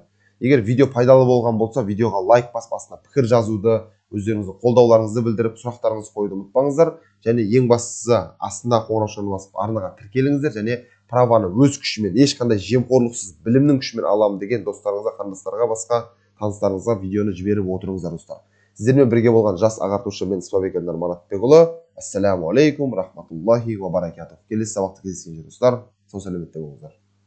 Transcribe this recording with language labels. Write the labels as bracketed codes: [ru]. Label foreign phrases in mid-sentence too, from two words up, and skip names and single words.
[kk] Егер видео пайдалы болған болса, видеоға лайк басып, астына пікір жазуды, өздеріңіздің қолдауларыңызды білдіріп, сұрақтарыңызды қоюды ұмытпаңыздар. Және ең бастысы астына қоңырау шырмасын басып, арнаға тіркеліңіздер және праваны өз күшімен, ешқандай жемқорлықсыз білімнің күшімен аламын деген достарыңызға, қандастарға, басқа таныстарыңызға видеоны жіберіп отырыңыздар достар. Сіздермен бірге болған жас ағартушы мен Спабек Элнар Манатбекұлы. [ar] السلام عليكم، رحمة الله وبركاته. [kk] Келесі сабақта кездескенше достар, сау сәлеметте болыңыздар.